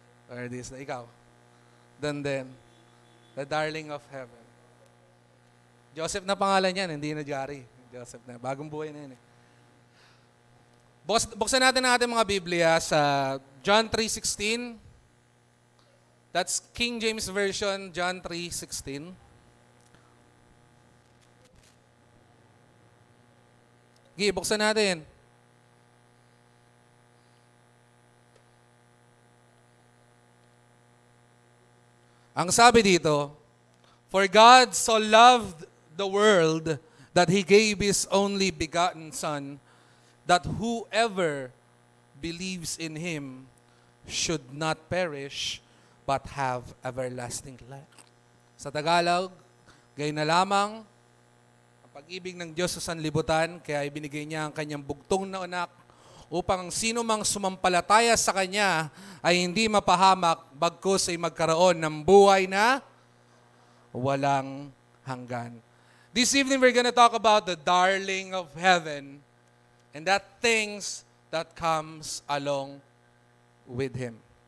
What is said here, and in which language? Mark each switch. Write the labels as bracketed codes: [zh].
[en] Or this, ikaw? Then, the Darling of Heaven. [tl] Joseph na pangalan yan, hindi na Jari. Joseph na, bagong buhay na yan. Buksan natin ang ating mga Biblia sa John 3:16. [en] That's King James Version, John 3:16. [tl] Sige, buksan natin. Ang sabi dito, [en] "For God so loved the world that He gave His only begotten Son, that whoever believes in Him should not perish, but have everlasting life." [tl] Sa Tagalog, gayon na lamang ang pag-ibig ng Diyos sa sanlibutan, kaya ibinigay niya ang kanyang bugtong na anak upang sino mang sumampalataya sa Kanya ay hindi mapahamak, bagkus ay magkaroon ng buhay na walang hanggan. [en] This evening we're going to talk about the darling of heaven and that things that comes along with Him.